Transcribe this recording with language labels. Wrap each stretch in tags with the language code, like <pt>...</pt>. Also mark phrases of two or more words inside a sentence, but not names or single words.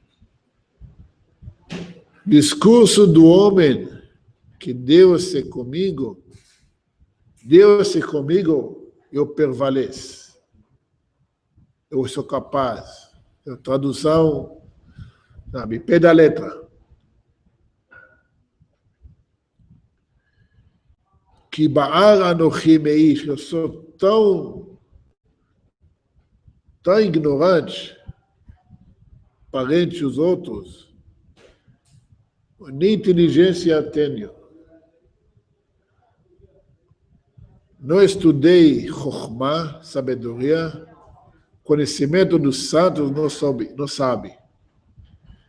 <pt>Discurso do homem, que Deus é comigo, eu prevaleço. Eu sou capaz. A tradução, sabe, pé da letra.</pt> <he>כי בער אנכי מאיש,</he> <pt>eu sou tão ignorante, parente os outros, nem inteligência tenho. Não estudei chokhmah, sabedoria, conhecimento dos santos não sabe.</pt>